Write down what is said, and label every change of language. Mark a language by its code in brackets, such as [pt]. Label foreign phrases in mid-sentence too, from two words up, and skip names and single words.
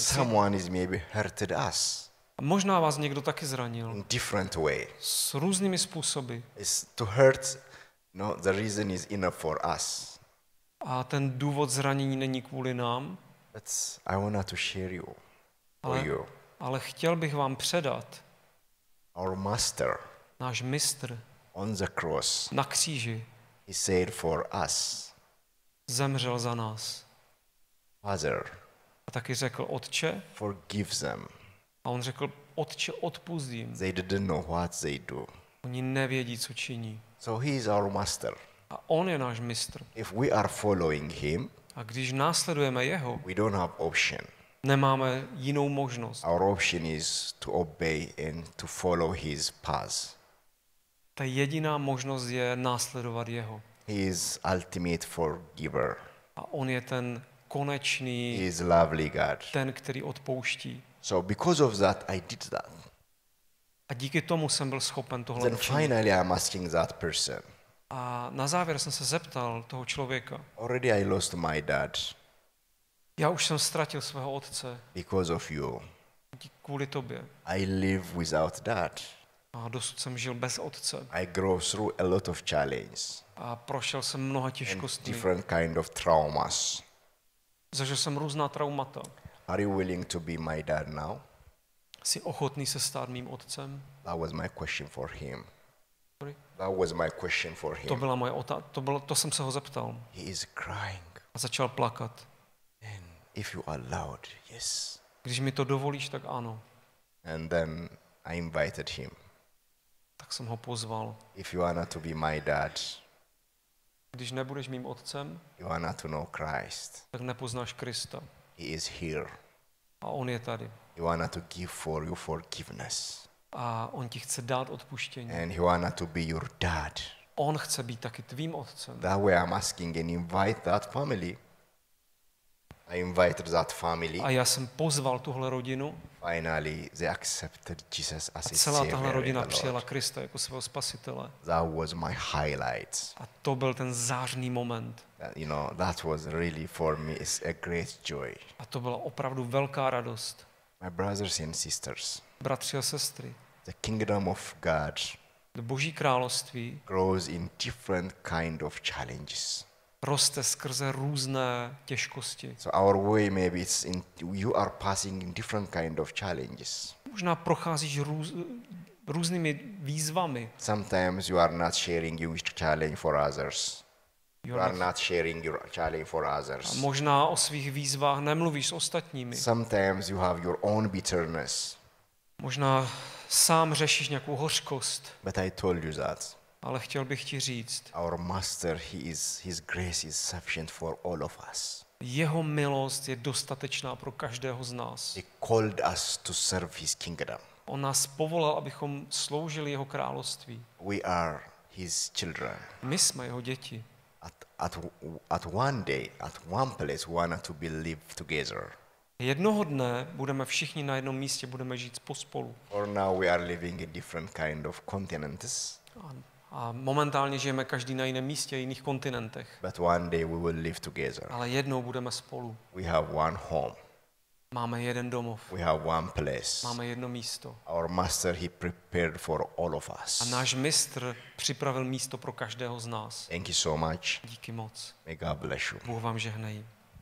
[en] Someone is maybe hurted us [cs] A možná vás někdo taky zranil. [en] in different way. [cs] S různými způsoby. [en] It's to hurt. No, the reason is enough for us. [cs] A ten důvod zranění není kvůli nám, [en] But I want to share you for [cs] ale, [en] you. [cs] ale chtěl bych vám předat [en] Our master [cs] náš mistr [en] on the cross, [cs] na kříži [en] he said for us, [cs] zemřel za nás. [en] Father, [cs] A taky řekl, Otče, [en] forgive them. [cs] a on řekl, Otče, odpusť jim. [en] They didn't know what they do. [cs] Oni nevědí, co činí. [en] So he is our master. [cs] A on je náš mistr. [en] If we are following him, [cs] A když následujeme jeho, [en] we don't have option. [cs] nemáme jinou možnost. [en] Our option is to obey and to follow his path. [cs] Ta jediná možnost je následovat jeho. [en] He is ultimate forgiver. [cs] A on je ten [en] He [cs] konečný, [en] is lovely God. [cs] ten, který odpouští. [en] So because of that, I did that. [cs] A díky tomu jsem byl schopen tohle [en] Then [cs] učinit. [en] finally I'm asking that person. [cs] A na závěr jsem se zeptal toho člověka. [en] Already I lost my dad [cs] Já už jsem ztratil svého otce [en] because of you. [cs] kvůli tobě. [en] I live without dad. [cs] A dosud jsem žil bez otce. [en] I grow through a lot of challenges [cs] A prošel jsem mnoha [en] and [cs] těžkostmi. [en] different kind of traumas. [cs] Zažil jsem různá traumata. [en] Are you willing to be my dad now? [cs] Jsi ochotný se stát mým otcem? [en] That was my question for him. Sorry? That was my question for [cs] To [en] him. [cs] byla moje to jsem se ho zeptal. [en] He is crying. [cs] A začal plakat. [en] And if you allowed, yes. [cs] Když mi to dovolíš, tak ano. [en] And then I invited him. [cs] Tak jsem ho pozval. [en] If you want to be my dad, [cs] Když nebudeš mým otcem, [en] you want to know Christ. [cs] tak nepoznáš Krista. [en] He is here. [cs] A on je tady. [en] He want to give for you forgiveness. [cs] A on ti chce dát odpuštění. [en] And he want to be your dad. [cs] On chce být taky tvým otcem. [en] That way I'm asking and invite that family. I invited that family. [cs] A já jsem pozval tuhle rodinu [en] Finally, they accepted Jesus as [cs] a a celá tahle [en] savior [cs] rodina [en] and the [cs] přijala [en] Lord. [cs] Krista jako svého spasitele. [en] That was my highlight. [cs] A to byl ten zářný moment. [en] That was really for me is a great joy. [cs] A to byla opravdu velká radost. [en] My brothers and sisters, [cs] Bratři a sestry, [en] the kingdom of God [cs] Boží království [en] grows in different kind of challenges. [cs] roste skrze různé těžkosti. [en] So our way maybe you are passing in different kind of challenges. [cs] Možná procházíš různými výzvami. [en] Sometimes you are not sharing your challenge for others. You are not sharing your challenge for [cs] A [en] others. [cs] možná o svých výzvách nemluvíš s ostatními. [en] Sometimes you have your own bitterness. [cs] Možná sám řešíš nějakou hořkost, [en] But I told you that [cs] ale chtěl bych ti říct, [en] our master, his grace is sufficient for all of us. [cs] jeho milost je dostatečná pro každého z nás. [en] He called us to serve his kingdom. [cs] On nás povolal, abychom sloužili jeho království. [en] We are his children. [cs] My jsme jeho děti. [en] At one day, at one place, we want to be live together. [cs] Jednoho dne budeme všichni na jednom místě, budeme žít pospolu. [en] Or now we are living in different kind of continents. [cs] A momentálně žijeme každý na jiném místě, jiných kontinentech. [en] But one day we will live together. [cs] Ale jednou budeme spolu. [en] We have one home. [cs] Máme jeden domov. [en] We have one place. [cs] Máme jedno místo. [en] Our master, he prepared for all of us. [cs] A náš mistr připravil místo pro každého z nás. [en] Thank you so much. [cs] Díky moc. [en] May God bless you. [cs] Bůh vám žehnej.